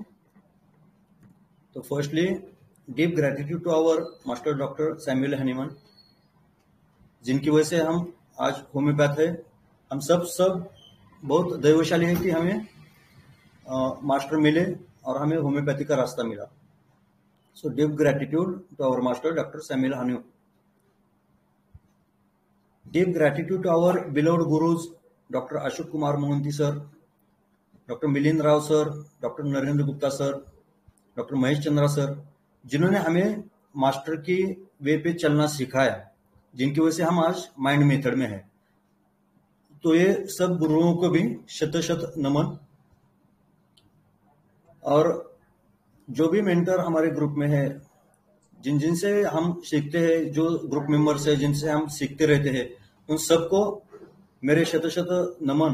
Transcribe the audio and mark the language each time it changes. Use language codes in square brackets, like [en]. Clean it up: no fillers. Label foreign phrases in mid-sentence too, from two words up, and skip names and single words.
[hi] तो [en] firstly deep gratitude to our master [hi] डॉक्टर सैमुअल हनीमन, जिनकी वजह से हम आज होम्योपैथ है। हम सब बहुत दैवशाली है कि हमें मास्टर मिले और हमें होम्योपैथी का रास्ता मिला। [en] So deep gratitude to our master Doctor Samuel Hahnemann. Deep gratitude to our beloved gurus, Dr. Ashok Kumar Mohanty sir, Dr. Milind Rao sir, Dr. [hi] नरेंद्र गुप्ता सर, डॉक्टर महेश चंद्रा सर, जिन्होंने हमें मास्टर की वे पे चलना सिखाया, जिनकी वजह से हम आज [en] Mind Method [hi] में हैं। तो ये सब गुरुओं को भी शत शत नमन। और जो भी मेंटर हमारे ग्रुप में है, जिनसे हम सीखते हैं, जो [en] group members [hi] है जिनसे हम सीखते रहते हैं, उन सबको मेरे शत शत नमन।